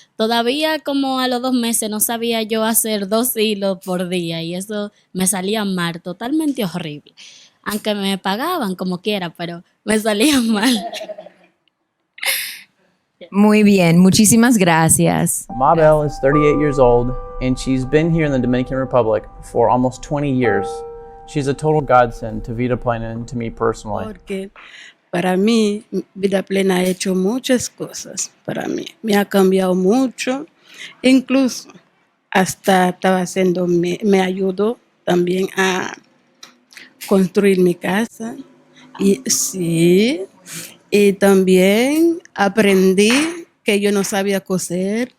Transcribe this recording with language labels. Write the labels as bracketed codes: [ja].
[es] Todavía como a los 2 meses no sabía yo hacer 2 hilos por día y eso me salía mal, totalmente horrible. aunque me pagaban como quiera, pero me salía mal. Muy bien, muchísimas gracias. [en] Mabel is 38 years old, and she's been here in the Dominican Republic for almost 20 years. She's a total godsend to Vida Plena and to me personally. [es] Porque para mí, Vida Plena ha hecho muchas cosas para mí. Me ha cambiado mucho. Incluso hasta estaba haciendo, me ayudó también a construir mi casa. Y sí, y también aprendí que yo no sabía coser.